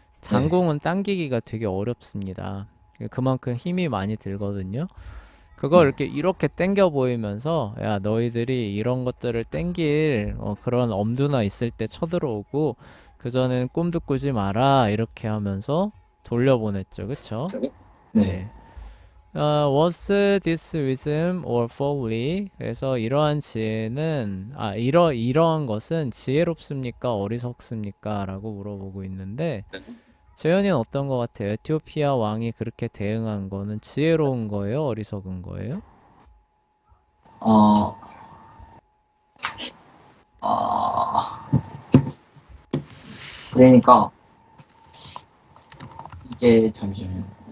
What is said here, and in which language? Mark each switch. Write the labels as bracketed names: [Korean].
[Korean] 장궁은 당기기가 되게 어렵습니다. 그만큼 힘이 많이 들거든요. 그걸 네. 이렇게 당겨 보이면서 야 너희들이 이런 것들을 당길 그런 엄두나 있을 때 쳐들어오고 그전엔 꿈도 꾸지 마라 이렇게 하면서 돌려보냈죠. 그쵸? 네. 네. [English] was this wisdom or folly? [Korean] 그래서 이러한 지혜는 이러한 것은 지혜롭습니까? 어리석습니까? 라고 물어보고 있는데 재현이는 어떤 것 같아요? 에티오피아 왕이 그렇게 대응한 거는 지혜로운 거예요? 어리석은 거예요? 어, 아, 그러니까 이게 잠시만요.